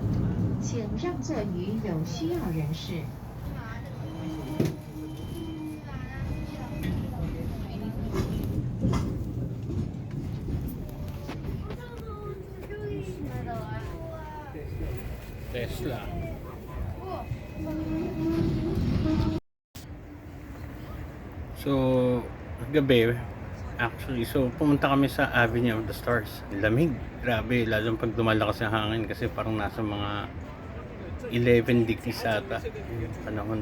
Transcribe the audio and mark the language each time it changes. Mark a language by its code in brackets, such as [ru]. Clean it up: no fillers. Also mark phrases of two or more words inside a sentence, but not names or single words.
[zh] 请让座于有需要人士。 Tesla. [tl] So, gabi, actually, so pumunta kami sa Avenue of the Stars. Lamig, grabe, lalo pag lumalakas ang hangin kasi parang nasa mga 11 degrees ata yung panahon.